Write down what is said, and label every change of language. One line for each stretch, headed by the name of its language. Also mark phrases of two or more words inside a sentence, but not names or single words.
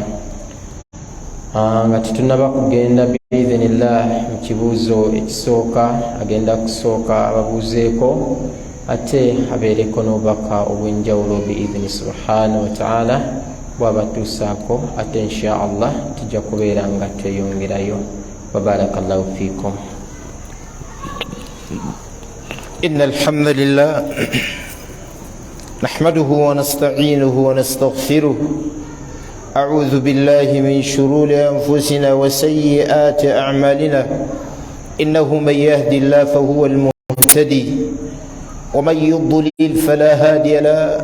Ganda: Nga tetunaba kugenda biidhinillah mu kibuuzo ekisooka, agenda kusooka ababuuzeeko ate abeereko n'obubaka obw'enjawulo biidhini
Arabic: سبحانه وتعالى.
Ganda: Bw'abatuusaako ate
Arabic: إن شاء الله
Ganda: tujja kubeera nga tweyongerayo.
Arabic: وبارك الله فيكم. إن الحمد لله نحمده ونستعينه ونستغفره. أعوذ بالله من شرور أنفسنا وسيئات أعمالنا. إنه من يهد الله فهو المهتدي ومن يضلل فلا هادي له.